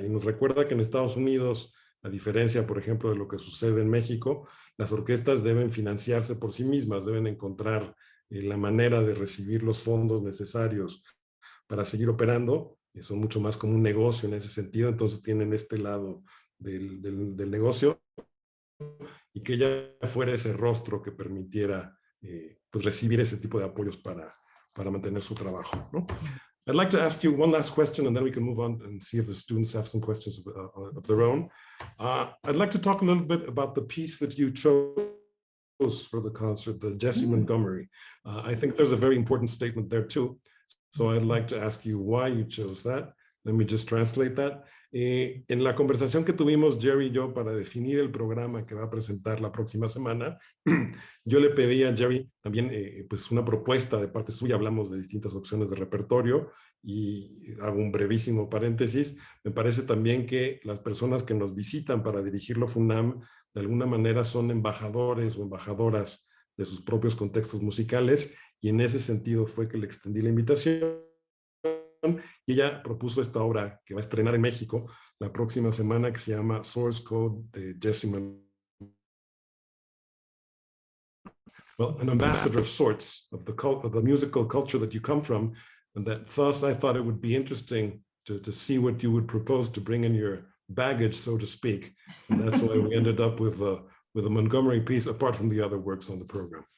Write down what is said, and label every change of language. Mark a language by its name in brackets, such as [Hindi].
[Spanish] Y nos recuerda que en Estados Unidos, a diferencia, por ejemplo, de lo que sucede en México, las orquestas deben financiarse por sí mismas, deben encontrar la manera de recibir los fondos necesarios para seguir operando, y son mucho más como un negocio en ese sentido, entonces tienen este lado del negocio, y que ella fuera ese rostro que permitiera pues recibir ese tipo de apoyos para mantener su trabajo, ¿no? [English] I'd like to ask you one last question, and then we can move on and see if the students have some questions of their own. I'd like to talk a little bit about the piece that you chose for the concert, the Jesse Montgomery. I think there's a very important statement there too. So I'd like to ask you why you chose that. Let me just translate that. [Spanish] En la conversación que tuvimos Jeri y yo para definir el programa que va a presentar la próxima semana, yo le pedí a Jeri también pues una propuesta de parte suya. Hablamos de distintas opciones de repertorio y hago un brevísimo paréntesis. Me parece también que las personas que nos visitan para dirigir la OFUNAM de alguna manera son embajadores o embajadoras de sus propios contextos musicales, y en ese sentido fue que le extendí la invitación. Y ella propuso esta obra que va a estrenar en México la próxima semana, que se llama Source Code de Jesse Montgomery. [English] Well, an ambassador of sorts of the musical culture that you come from, and that thus I thought it would be interesting to see what you would propose to bring in your baggage, so to speak. And that's why we ended up with a Montgomery piece, apart from the other works on the program.